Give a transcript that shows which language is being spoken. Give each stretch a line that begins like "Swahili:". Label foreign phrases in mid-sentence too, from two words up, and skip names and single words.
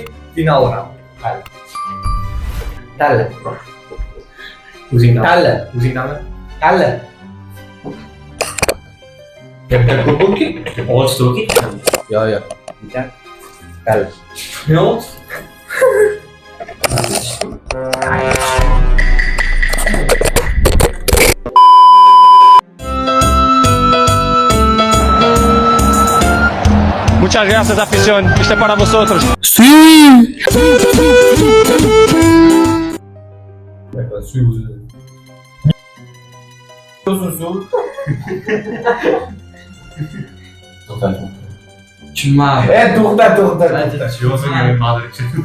Uzbek: Final raund. Tanla. O'zingdan. Tanla. O'zingdanmi? Tanla. Gaplar ko'p bo'lki? Olti to'ki. Yo'q. Tanla. Yo'q.
Spanish: Muchas gracias, afición. Este es para vosotros.
Uzbek: Tushunmadim. To'xta. Yo'qsiz ma'zur uchun.